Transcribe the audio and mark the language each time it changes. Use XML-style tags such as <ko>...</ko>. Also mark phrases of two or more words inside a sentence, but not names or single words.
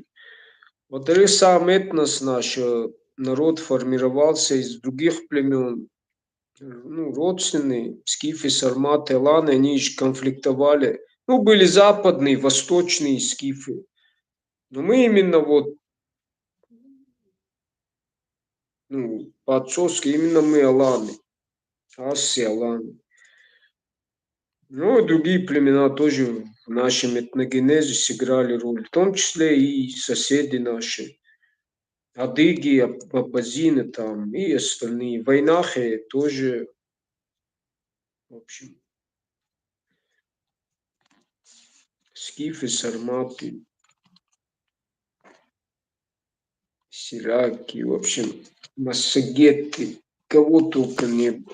<ru>Во-вторых, сам этнос наш, народ формировался из других племен, ну, родственные, скифы, сарматы, аланы, они же конфликтовали. Ну, были западные, восточные скифы. Но мы именно вот, ну, по-отцовски, именно мы аланы, асы, аланы. Ну, и другие племена тоже в нашем этногенезе сыграли роль, в том числе и соседи наши, адыги, абазины там и остальные. Вайнахи тоже, в общем, скифы, сарматы, сираки, в общем, массагеты, кого только не было.</ru>